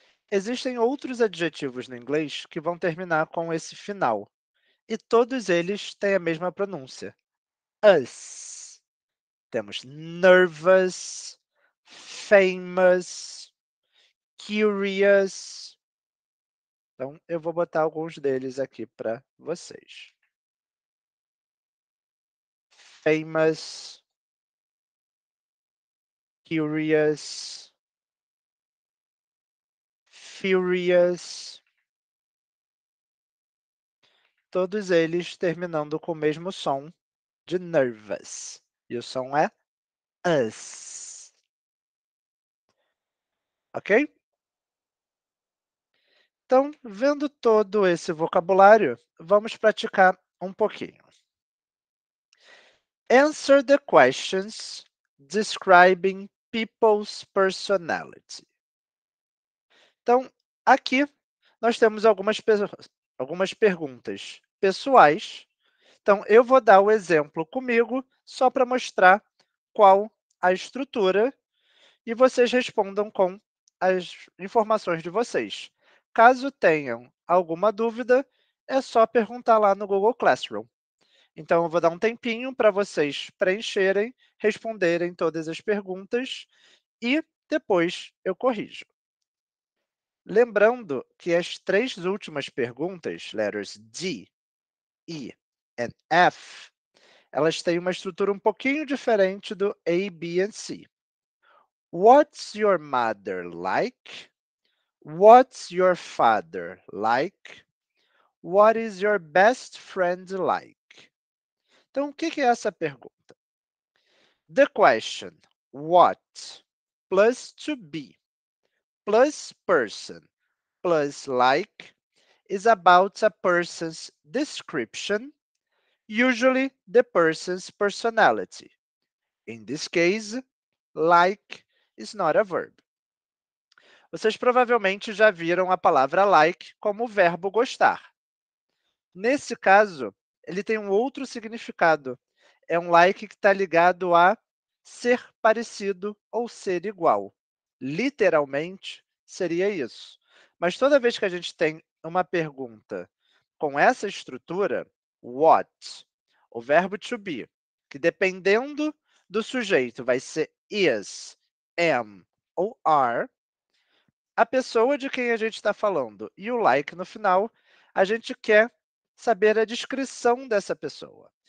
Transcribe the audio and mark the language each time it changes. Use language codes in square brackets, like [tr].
[pt] Existem outros adjetivos no inglês que vão terminar com esse final, e todos eles têm a mesma pronúncia. Us. Temos nervous, famous, curious. Então, eu vou botar alguns deles aqui para vocês. Famous, curious, furious. Todos eles terminando com o mesmo som de nervous. E o som é us. Ok? Então, vendo todo esse vocabulário, vamos praticar um pouquinho. [en] Answer the questions describing people's personality. [pt] Então, aqui nós temos algumas perguntas pessoais. Então, eu vou dar o exemplo comigo só para mostrar qual a estrutura e vocês respondam com as informações de vocês. Caso tenham alguma dúvida, é só perguntar lá no Google Classroom. Então, eu vou dar um tempinho para vocês preencherem, responderem todas as perguntas e depois eu corrijo. Lembrando que as três últimas perguntas, letters D, E e F, elas têm uma estrutura um pouquinho diferente do A, B e C. [en] What's your mother like? What's your father like? What is your best friend like? [pt] Então, o que é essa pergunta? [en] The question, what, plus to be, plus person, plus like, is about a person's description, usually the person's personality. In this case, like is not a verb. [pt] Vocês provavelmente já viram a palavra like como verbo gostar. Nesse caso, ele tem um outro significado. É um like que está ligado a ser parecido ou ser igual. Literalmente, seria isso. Mas toda vez que a gente tem uma pergunta com essa estrutura, what, o verbo to be, que dependendo do sujeito vai ser is, am ou are, a pessoa de quem a gente está falando e o like no final, a gente quer saber a descrição dessa pessoa.